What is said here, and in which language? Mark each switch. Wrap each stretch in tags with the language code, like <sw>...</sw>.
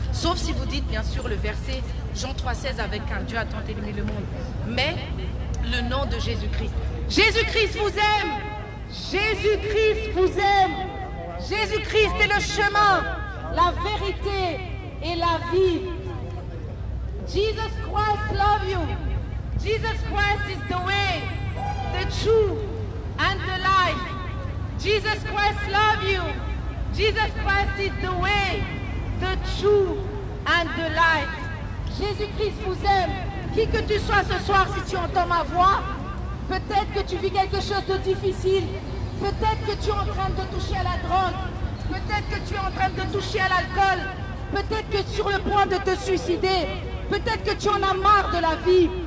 <fr>Sauf si vous dites bien sûr le verset Jean 3,16 avec un Dieu a tant aimé le monde. Mais le nom de Jésus-Christ. Jésus-Christ vous aime. Jésus-Christ vous aime. Jésus-Christ est le chemin, la vérité et la vie.</fr> <en>Jesus Christ love you. Jesus Christ is the way, the truth and the life. Jesus Christ love you. Jesus Christ is the way, the truth and the life.</en> <fr>Jésus-Christ vous aime. Qui que tu sois ce soir, si tu entends ma voix, peut-être que tu vis quelque chose de difficile. Peut-être que tu es en train de toucher à la drogue. Peut-être que tu es en train de toucher à l'alcool. Peut-être que tu es sur le point de te suicider. Peut-être que tu en as marre de la vie.</fr>